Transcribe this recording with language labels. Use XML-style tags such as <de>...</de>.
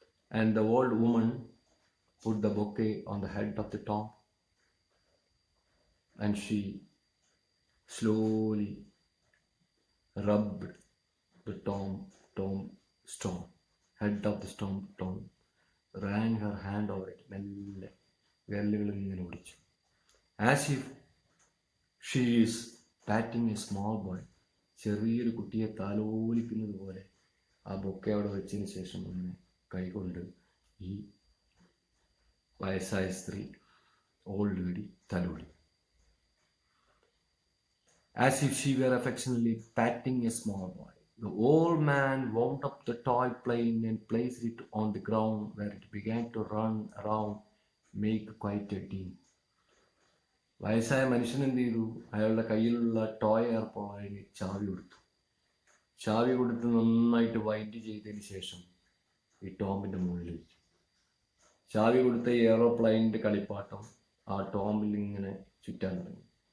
<en>And the old woman put the bouquet on the head of the tomb and she slowly rubbed the tombstone, head of the tomb, ran her hand over it,</en> <ml>മെല്ലെ വിരലുകളിൽ ഇങ്ങനെ ഓടിച്ചു.</ml> <en>As if she is patting a small boy,</en> <ml>ചെറിയൊരു കുട്ടിയെ താലോലിക്കുന്നത് പോലെ ആ bouquet അവിടെ വെച്ചതിന് ശേഷം അങ്ങനെ കൈകൊണ്ട് ഈ വയസ്സായ സ്ത്രീ ഓൾഡ് ലേഡി തലോടി.</ml> <en>As if she were affectionately patting a small boy. The old man wound up the toy plane and placed it on the ground where it began to run around, make quite a din.</en> <ml>വയസ്സായ മനുഷ്യൻ എന്ത് ചെയ്തു? അയാളുടെ കയ്യിലുള്ള toy എയർപോർട്ടിന് ചാവി കൊടുത്ത് നന്നായിട്ട് wind ചെയ്തതിന് ശേഷം ഈ ടോമിൻ്റെ മുകളിൽ വെച്ചു. ചാവി കൊടുത്ത എയറോപ്ലെയിനിൻ്റെ കളിപ്പാട്ടം ആ ടോമിൽ ഇങ്ങനെ ചുറ്റാൻ തുടങ്ങി.</ml>